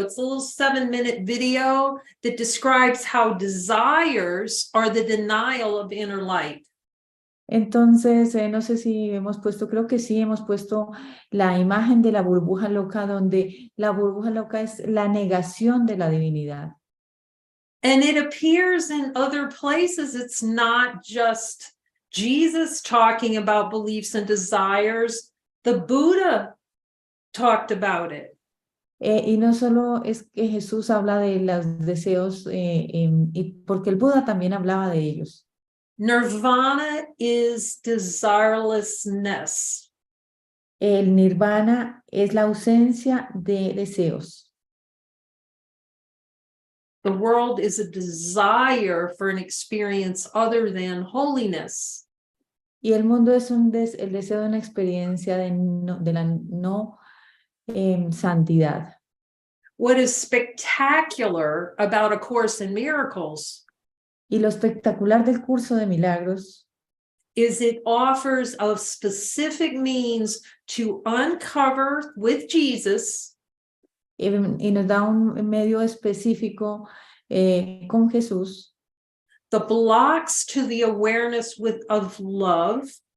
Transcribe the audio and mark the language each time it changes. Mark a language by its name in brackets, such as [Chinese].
[English] It's a little 7-minute video that describes how desires are the denial of inner light. [Spanish] Entonces, no sé si hemos puesto, creo que sí, hemos puesto la imagen de la burbuja loca, donde la burbuja loca es la negación de la divinidad. [English] And it appears in other places. It's not just Jesus talking about beliefs and desires. The Buddha talked about it. [Spanish] Y no solo es que Jesús habla de los deseos, porque el Buda también hablaba de ellos. [English] Nirvana is desirelessness. [Spanish] El nirvana es la ausencia de deseos. [English] The world is a desire for an experience other than holiness. [Spanish] Y el mundo es el deseo de una experiencia de la no santidad. [English] What is spectacular about A Course in Miracles [Spanish] Y lo espectacular del curso de milagros [English] is it offers a specific means to uncover with Jesus [Spanish] y nos da un medio específico con Jesús [English] the blocks to the awareness of love,